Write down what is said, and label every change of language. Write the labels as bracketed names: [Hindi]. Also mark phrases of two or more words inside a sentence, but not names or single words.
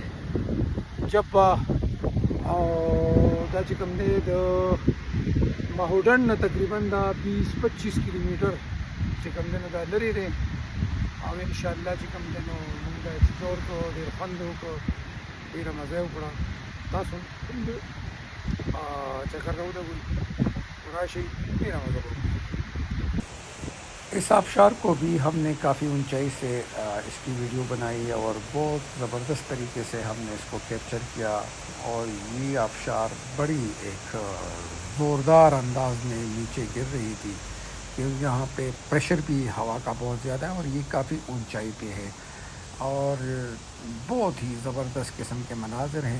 [Pashto] جبه او دا چې کوم دی د ماهوډن نه تقریبا دا 20-25 کیلومیټر چې کوم دی نو دا لرې دی. او انشاءالله چې کوم دی نو موږ دا ایکسپلور کړو، ډېر خوند یې وکړو، ډېره مزه یې وکړه. تاسو هم چکر راولګوئ، راشئ، ډېره مزه وکړو. [Urdu] اس آبشار کو بھی ہم نے کافی اونچائی سے اس کی ویڈیو بنائی اور بہت زبردست طریقے سے ہم نے اس کو کیپچر کیا. اور یہ آبشار بڑی ایک زوردار انداز میں نیچے گر رہی تھی کیونکہ یہاں پہ پریشر بھی ہوا کا بہت زیادہ ہے اور یہ کافی اونچائی پہ ہے اور بہت ہی زبردست قسم کے مناظر ہیں.